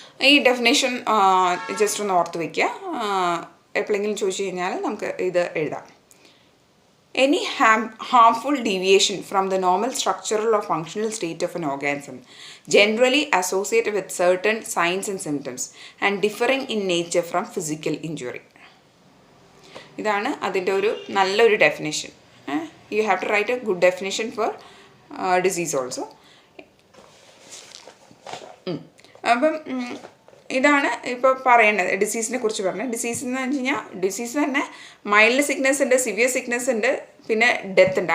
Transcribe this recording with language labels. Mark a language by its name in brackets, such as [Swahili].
[Malayalam] ഈ definition just ഒന്ന് ഓർത്ത് വയ്ക്കുക. എപ്പോഴെങ്കിലും ചോദിച്ചു കഴിഞ്ഞാൽ നമുക്ക് ഇത് എഴുതാം. [English] any harmful deviation from the normal structural or functional state of an organism, generally associated with certain signs and symptoms and differing in nature from physical injury. [Malayalam] ഇതാണ് അതിൻ്റെ ഒരു നല്ലൊരു definition. [English] You have to write a good definition for disease also. [Malayalam] അപ്പം ഇതാണ് ഇപ്പോൾ പറയേണ്ടത്. ഡിസീസിനെ കുറിച്ച് പറഞ്ഞത്. ഡിസീസ് എന്ന് വെച്ച് കഴിഞ്ഞാൽ ഡിസീസ് തന്നെ മൈൽഡ് സിക്നസ് ഉണ്ട്, സിവിയർ സിക്നസ് ഉണ്ട്, പിന്നെ ഡെത്ത് ഉണ്ട്.